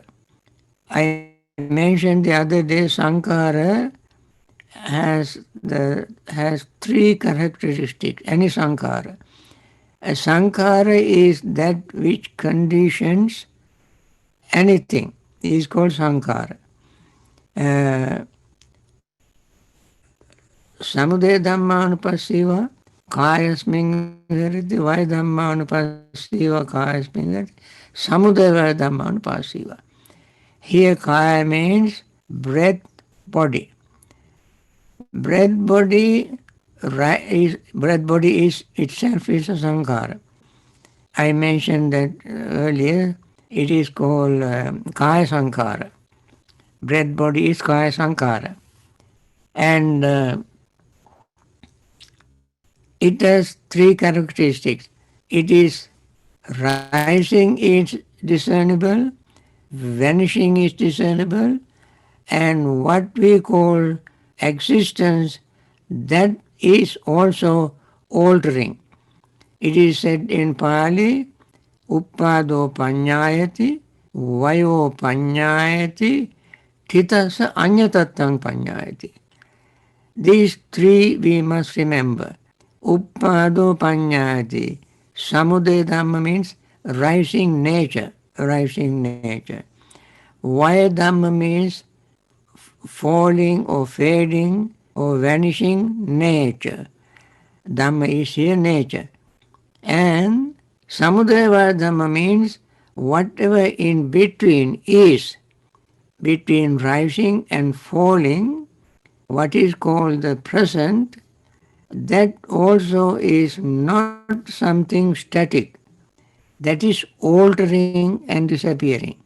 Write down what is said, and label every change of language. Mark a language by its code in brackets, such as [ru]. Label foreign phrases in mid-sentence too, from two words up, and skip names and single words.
[en] I mentioned the other day sankhara has three characteristics. Any sankhara. A sankhara is that which conditions anything. It is called sankhara. [pi] Uh, Samudaya dhammanupassiva kayasmin virati, vaya dhammanupassiva kayasmin virati, samudaya dhammanupassiva. [en] Here kaya means breath, body. Breath body is itself is a sankhara. I mentioned that earlier. It is called [pi] kaya sankhara. [en] Breath body is [pi] kaya sankhara. [en] And it has three characteristics. It is rising is discernible, vanishing is discernible, and what we call existence, that is also altering. It is said in Pali, [pi] uppado panyayati, vayo panyayati, thitasa anyatattang panyayati. [en] These three we must remember. [pi] Uppado panyayati. Samudaya dhamma [en] means rising nature, rising nature. [pi] Vaya dhamma [en] means falling or fading or vanishing nature. Dhamma is here nature. And [pi] samudaya dhamma [en] means whatever in between is, between rising and falling, what is called the present, that also is not something static. That is altering and disappearing.